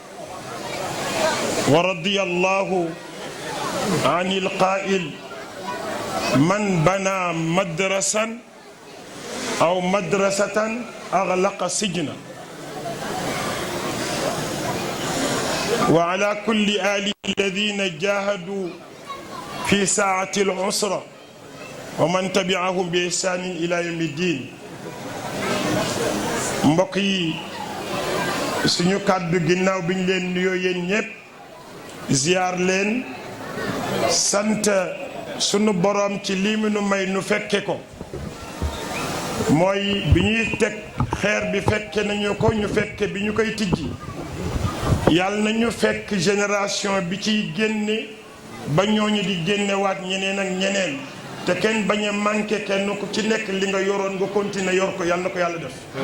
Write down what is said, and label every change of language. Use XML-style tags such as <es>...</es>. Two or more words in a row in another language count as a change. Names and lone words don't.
<ar>ورضي الله عن القائل من بنى مدرسا أو مدرسة أغلق سجنا وعلى كل آل الذين جاهدوا في ساعة العسرة ومن تبعهم بإحسان إلى يوم الدين.</ar> <wo>mbokk yi suñu kàddu ginnaaw bi ñu leen nuyoo yéen ñëpp ziar leen sant sunu boroom ci lii mu nu may nu fekke ko mooy bi ñuy teg xeer bi fekke nañu ko ñu fekke bi ñu koy tijji yàlla nañu fekk génération bi ciy génne ba ñooñu di génnewaat ñeneen ak ñeneen te kenn bañ a manqué kenn ku ci nekk li nga yoroon nga continuer yor ko yàlla na ko yàlla def.</wo>